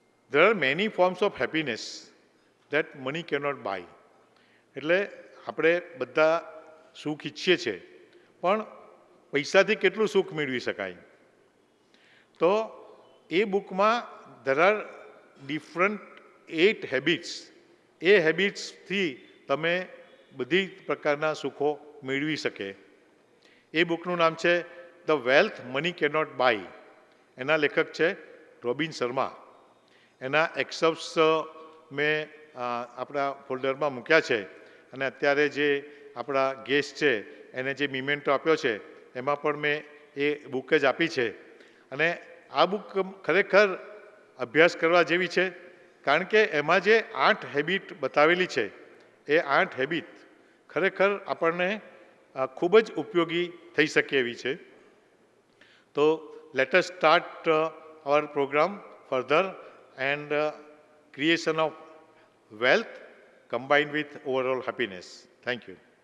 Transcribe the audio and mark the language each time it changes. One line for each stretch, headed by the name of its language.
English: There are many forms of happiness that money cannot buy.
Gujarati: એટલે આપણે બધા સુખ ઈચ્છીએ છીએ, પણ પૈસાથી કેટલું સુખ મેળવી શકાય? તો એ બુકમાં
English: there are different
Gujarati: 8 હેબિટ્સ. એ હેબિટ્સથી તમે બધી પ્રકારના સુખો મેળવી શકે. એ બુકનું નામ છે the wealth money cannot by. એના લેખક છે રોબિન શર્મા. એના એક્સેપ્ટ્સ મેં આપણા ફોલ્ડરમાં મૂક્યા છે અને અત્યારે જે આપણા ગેસ્ટ છે એને જે મિમેન્ટો આપ્યો છે એમાં પણ મેં એ બુક જ આપી છે. અને આ બુક ખરેખર અભ્યાસ કરવા જેવી છે, કારણ કે એમાં જે 8 હેબિટ બતાવેલી છે એ 8 હેબિટ ખરેખર આપણને ખૂબ જ ઉપયોગી થઈ શકે એવી છે. તો
English: let us start our program further and creation of wealth combined with overall happiness. Thank you.